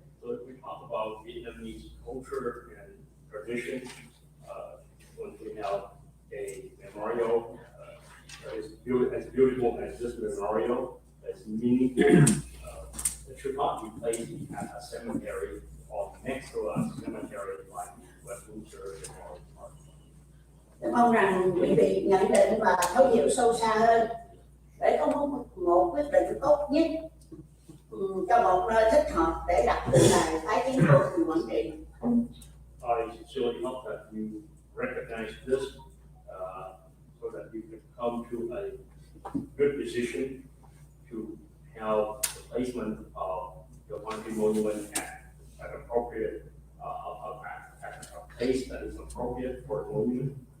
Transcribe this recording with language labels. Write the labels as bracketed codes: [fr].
[en] So if we talk about Vietnamese culture and tradition, when we have a memorial as beautiful as this memorial, as meaningful, it should not be placed at a cemetery or next next to a cemetery like Westminster or [vi] Tôi mong rằng quý vị nhận định và thấu hiểu sâu xa hơn để có một quyết định tốt nhất cho một nơi thích hợp để đặt tượng đài tái kiến của thành Quảng Trị. [en] I sincerely hope that you recognize this so that you can come to a good decision to have the placement of the Quang Tri monument at appropriate at a place that is appropriate for the monument.